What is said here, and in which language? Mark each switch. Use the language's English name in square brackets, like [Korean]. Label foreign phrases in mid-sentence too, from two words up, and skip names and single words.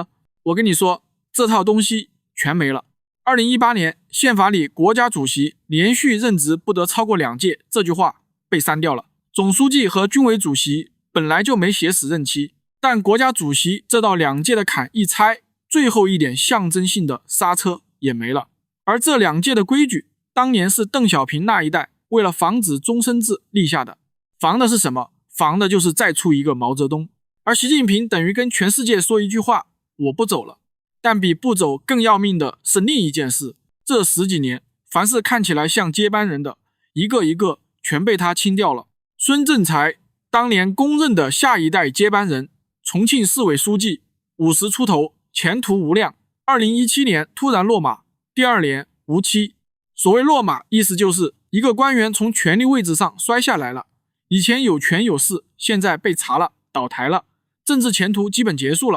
[Chinese] 我跟你說，這套東西全沒了。2018年憲法裡國家主席連續任職不得超過2屆這句話被刪掉了。總書記和軍委主席本來就沒寫死任期，但國家主席這道2屆的坎一拆，最後一點象徵性的剎車也沒了。而這2屆的規矩，當年是鄧小平那一代為了防止終身制立下的。防的是什麼？防的就是再出一個毛澤東。而習近平等於跟全世界說一句話，我不走了。但比不走更要命的是另一件事，這10幾年，凡是看起來像接班人的，一個一個全被他清掉了。孫政才當年公認的下一代接班人，重慶市委書記，50出頭，前途無量，2017年突然落馬，第2年無期。所謂落馬，意思就是一個官員從權力位置上摔下來了，以前有權有勢，現在被查了，倒台了，政治前途基本結束了。